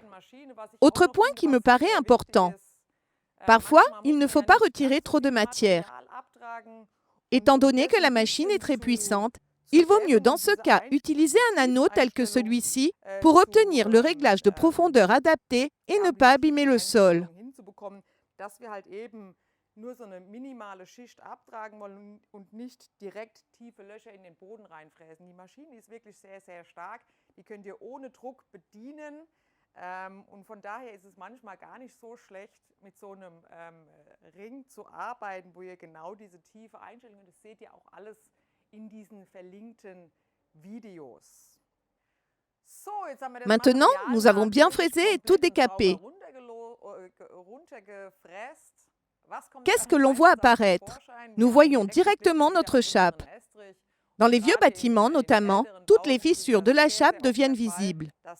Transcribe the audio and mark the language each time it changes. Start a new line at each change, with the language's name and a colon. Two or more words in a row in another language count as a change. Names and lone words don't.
French: Autre point qui me paraît important. Parfois, il ne faut pas retirer trop de matière. Étant donné que la machine est très puissante, il vaut mieux dans ce cas utiliser un anneau tel que celui-ci pour obtenir le réglage de profondeur adapté et ne pas abîmer le sol.
German: Nur so eine minimale Schicht abtragen wollen und nicht direkt tiefe Löcher in den Boden reinfräsen. Die Maschine ist wirklich sehr, sehr stark. Die könnt ihr ohne Druck bedienen. Und von daher ist es manchmal gar nicht so schlecht, mit so einem Ring zu arbeiten, wo ihr genau diese Tiefe einstellen könnt. Das seht ihr auch alles in diesen verlinkten Videos.
French: Maintenant, nous avons bien fraisé et tout décapé. Qu'est-ce que l'on voit apparaître? Nous voyons directement notre chape. Dans les vieux bâtiments notamment, toutes les fissures de la chape deviennent visibles.